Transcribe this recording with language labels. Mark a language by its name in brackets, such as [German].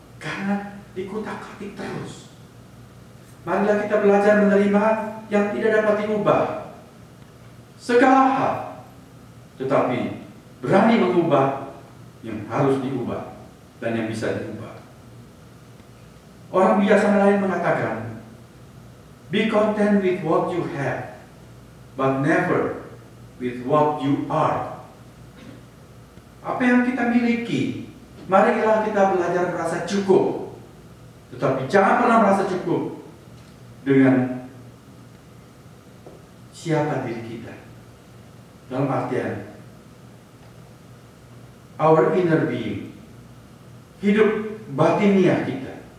[Indonesian] Karena dikutak-katik terus. Marilah kita belajar menerima yang tidak dapat diubah. Segala hal. Tetapi berani mengubah yang harus diubah dan yang bisa diubah. Orang biasa lain mengatakan, [English] be content with what you have, but never with what you are. [Indonesian] Apa yang kita miliki, marilah kita belajar merasa cukup. Tetapi jangan pernah merasa cukup dengan siapa diri kita. Dalam artian, [English] our inner being, [Indonesian] hidup batiniah kita.